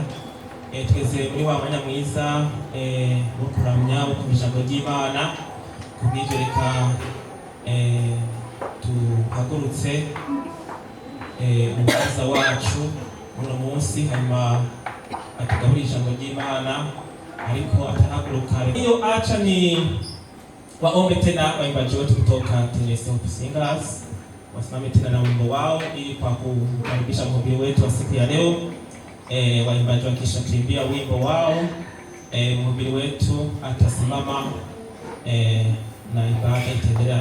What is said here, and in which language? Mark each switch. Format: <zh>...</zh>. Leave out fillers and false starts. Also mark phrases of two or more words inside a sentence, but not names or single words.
<rw>Twese muri wa mwanya mwiza wo kuramya, wo kumva ijambo ry'Imana. Kubw'ibyo reka tuhagurutse umusaza wacu uno munsi, hanyuma atugabura ijambo ry'Imana, ariko atahaguruka.</rw> <sw>Hiyo acha ni waombe tena waimbaji wetu kutoka TNS Hope Singers wasimame tena na wimbo wao ili kwa kukaribisha mhubiri wetu wa siku ya leo. Waimbaji wakisha kimbia wimbo wao, mhubiri wetu atasimama na ibada itaendelea.</sw>